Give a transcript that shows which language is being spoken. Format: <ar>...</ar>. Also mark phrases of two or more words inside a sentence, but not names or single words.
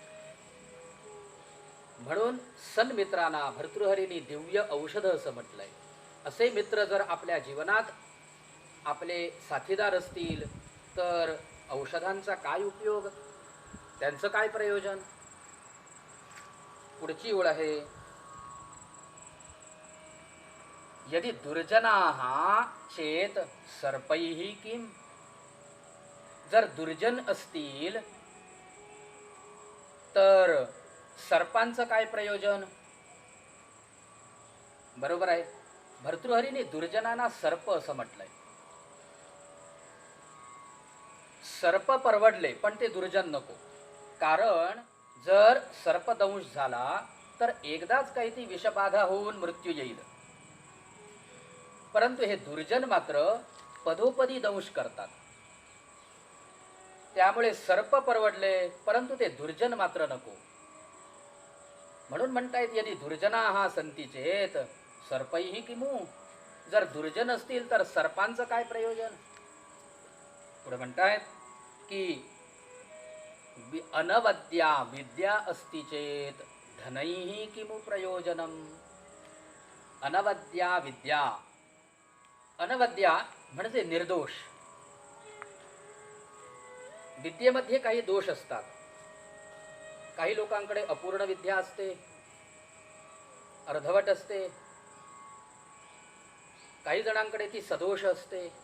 <mr>म्हणून सन्मित्रांना भर्तृहरींनी दिव्य औषध असं म्हटलंय. असे मित्र जर आपल्या जीवनात आपले साथीदार असतील तर औषधांचा काय उपयोग, त्यांचं काय प्रयोजन. पुढची ओळ आहे</mr> <sa>यदि दुर्जनाः चेत सर्पैः किम.</sa> <mr>जर दुर्जन असतील तर सर्पांचं काय प्रयोजन. बरोबर आहे. भर्तृहरीने दुर्जनांना सर्प असं म्हटलंय. सर्प परवडले पण ते दुर्जन नको. कारण जर सर्पदंश झाला तर एकदाच काही ती विषबाधा होऊन मृत्यू येईल. परंतु हे दुर्जन मात्र पदोपदी दंश करतात. त्यामुळे सर्प परवडले, परंतु ते दुर्जन मात्र नको. म्हणून म्हणतायत</mr> <sa>यदि दुर्जना हा संती चेत सर्पैही किमू.</sa> <mr>जर दुर्जन असतील तर सर्पांचं काय प्रयोजन. पुढे म्हणतायत की</mr> <sa>अनवद्या विद्या अस्ति चेत धनैहि किमु प्रयोजनम. अनवद्या विद्या,</sa> <mr>अनवद्या म्हणजे निर्दोष. विद्येमध्ये काही दोष असतात. काही लोकांकडे अपूर्ण विद्या असते, अर्धवट असते. काही जणांकडे ती सदोष असते.</mr>